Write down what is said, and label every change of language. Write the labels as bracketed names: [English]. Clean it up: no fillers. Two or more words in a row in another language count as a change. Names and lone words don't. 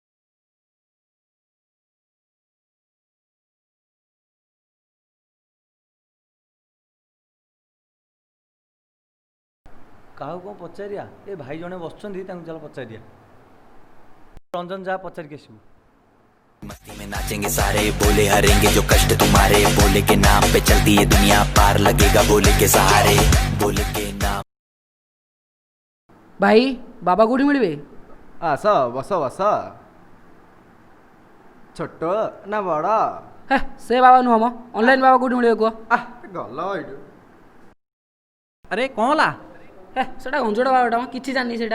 [Odia] କାହାକୁ କ'ଣ ପଚାରିବା? ଏ ଭାଇ ଜଣେ ବସୁଛନ୍ତି, ତାଙ୍କୁ ଚାଲ ପଚାରିବା। ରଞ୍ଜନ ଯା ପଚାରିକି ଆସିବୁ। [Hindi] मस्ती में नाचेंगे सारे, बोले हरेंगे जो कष्ट तुम्हारे, बोले के नाम पे चलती है दुनिया, पार लगेगा बोले के सहारे, बोले के नाम। [Odia] ଭାଇ ବାବା କେଉଁଠି ମିଳିବେ? ଆସ ବସ ବସ। ଛୋଟ ନା ବଡ଼? ହେ ସେ ବାବା ନୁହଁ ମ, ଅନଲାଇନ୍ ବାବା କେଉଁଠି ମିଳିବେ କୁହ? ଗଲ ଏଇଠୁ। ଆରେ କ'ଣ ହେଲା? ହେ ସେଟା ଘଞ୍ଚଡ଼ ବାବାଟା ମ, କିଛି ଜାଣିନି ସେଇଟା।